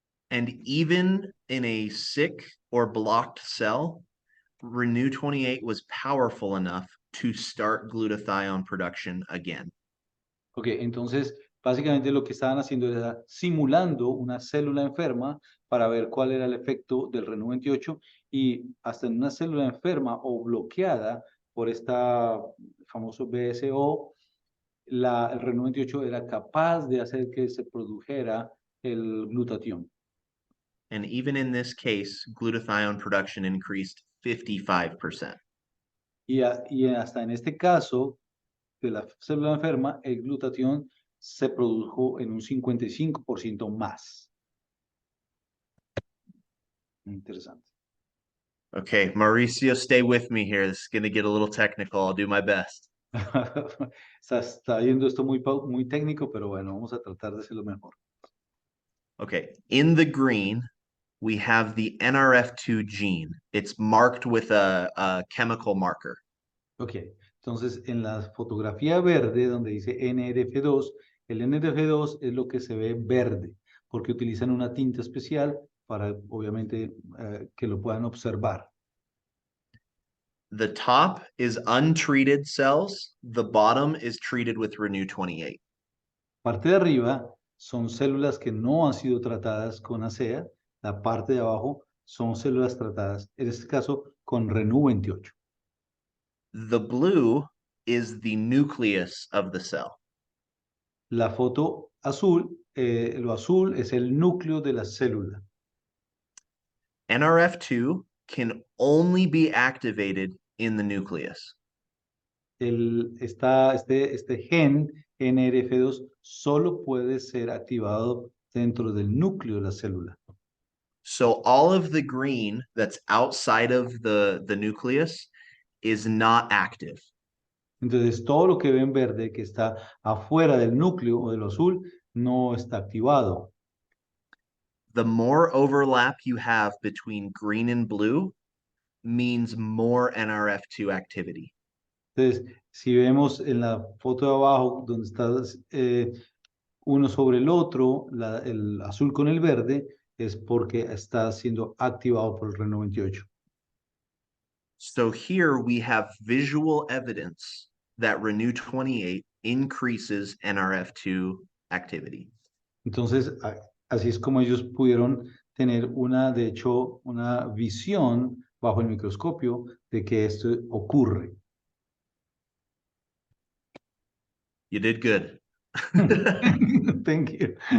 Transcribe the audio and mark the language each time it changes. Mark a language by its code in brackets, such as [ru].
[en] And even in a sick or blocked cell, Renew 28 was powerful enough to start glutathione production again. [es] Ok, entonces básicamente lo que estaban haciendo era simulando una célula enferma para ver cuál era el efecto del Renew 28 y hasta en una célula enferma o bloqueada por esta famoso BSO, el Renew 28 era capaz de hacer que se produjera el glutatión. [en] And even in this case, glutathione production increased 55%. [es] Y hasta en este caso de la célula enferma, el glutatión se produjo en un 55% más. Interesante. [en] Okay, Mauricio, stay with me here. This is going to get a little technical. I'll do my best. [es] Está viendo esto muy técnico, pero bueno, vamos a tratar de hacerlo mejor. [en] Okay, in the green, we have the NRF2 gene. It's marked with a chemical marker. [es] Ok, entonces en la fotografía verde donde dice NRF2, el NRF2 es lo que se ve verde, porque utilizan una tinta especial para, obviamente, que lo puedan observar. [en] The top is untreated cells. The bottom is treated with Renew 28. [es] Parte de arriba son células que no han sido tratadas con ASEA. La parte de abajo son células tratadas, en este caso, con Renew 28. [en] The blue is the nucleus of the cell. [es] La foto azul, lo azul es el núcleo de la célula. [en] NRF2 can only be activated in the nucleus. [es] Este gen NRF2 solo puede ser activado dentro del núcleo de la célula. [en] So all of the green that's outside of the nucleus is not active. [es] Entonces, todo lo que ven verde que está afuera del núcleo o de lo azul no está activado. [en] The more overlap you have between green and blue means more NRF2 activity. [es] Entonces, si vemos en la foto de abajo, donde está uno sobre el otro, el azul con el verde, es porque está siendo activado por el Renew 28. [en] So here we have visual evidence that Renew 28 increases NRF2 activity. [es] Entonces, así es como ellos pudieron tener de hecho, una visión bajo el microscopio de que esto ocurre. [en] You did good. Thank you.